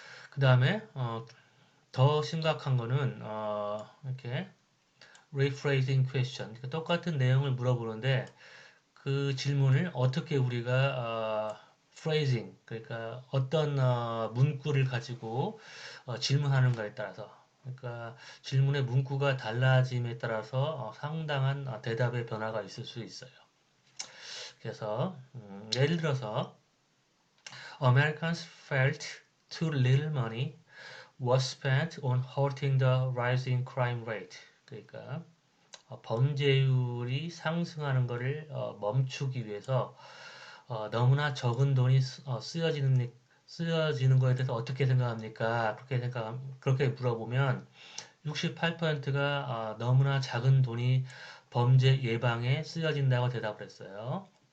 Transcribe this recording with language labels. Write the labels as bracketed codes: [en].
[ko] 그 다음에 더 심각한 거는 이렇게 [en] rephrasing question, [ko] 그러니까 똑같은 내용을 물어보는데 그 질문을 어떻게 우리가 phrasing, 그러니까 어떤 문구를 가지고 질문하는가에 따라서, 그러니까 질문의 문구가 달라짐에 따라서 상당한 대답의 변화가 있을 수 있어요. 그래서 예를 들어서 [en] Americans felt too little money was spent on halting the rising crime rate. [ko] 그러니까 범죄율이 상승하는 것을 멈추기 위해서 너무나 적은 돈이 쓰여지는 거에 대해서 어떻게 생각합니까? 그렇게 물어보면 68%가 너무나 작은 돈이 범죄 예방에 쓰여진다고 대답을 했어요.